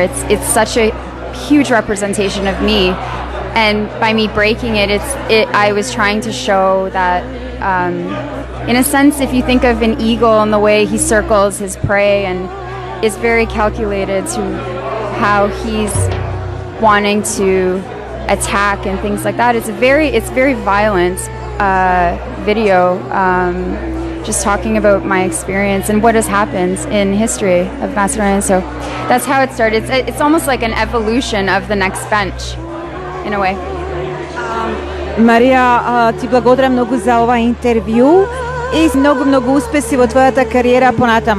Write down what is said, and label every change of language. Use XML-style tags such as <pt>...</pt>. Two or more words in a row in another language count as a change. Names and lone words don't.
<en>It's such a huge representation of me. And by me breaking it, I was trying to show that, in a sense, if you think of an eagle and the way he circles his prey and is very calculated to how he's wanting to attack and things like that, it's very violent video, just talking about my experience and what has happened in history of Macedonia. So that's how it started. It's almost like an evolution of the next bench, in a way.</en> <mk>Марија, ти благодарам многу за ова интервју и многу успеси во твојата кариера понатамо.</mk>